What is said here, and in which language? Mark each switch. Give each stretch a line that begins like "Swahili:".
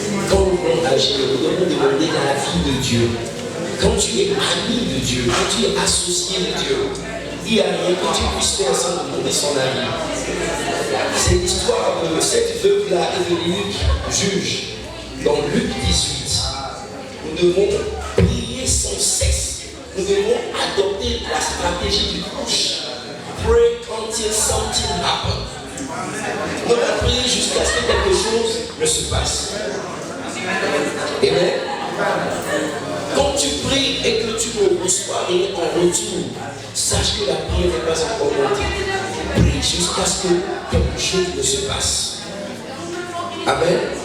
French: Quand nous voulons agir, nous devons demander la vie de Dieu. Quand tu es ami de Dieu, quand tu es associé de Dieu, il n'y a rien que tu puisses faire sans demander son avis. C'est l'histoire de cette veuve-là et de l'eunuque juge dans Luc 18. Nous devons prier sans cesse. Nous devons adopter la stratégie du push.
English: Pray until something happens.
French: Nous devons prier jusqu'à ce que quelque chose ne se passe. Amen. Quand tu pries et que tu ne reçois rien en retour, sache que la prière n'est pas encore montée. Prie jusqu'à ce que quelque chose ne se passe. Amen.